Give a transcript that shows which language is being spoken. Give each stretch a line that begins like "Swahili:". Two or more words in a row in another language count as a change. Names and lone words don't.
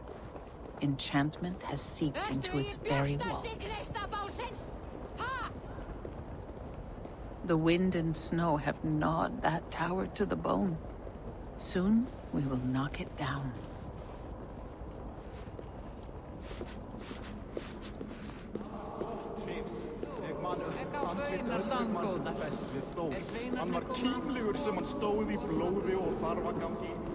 English: Enchantment has seeped into its very walls. The wind and snow have gnawed that tower to the bone. Soon we will knock it down.
Icelandic: Hann var kímlegur sem hann stóð í blóði og þarfagangi.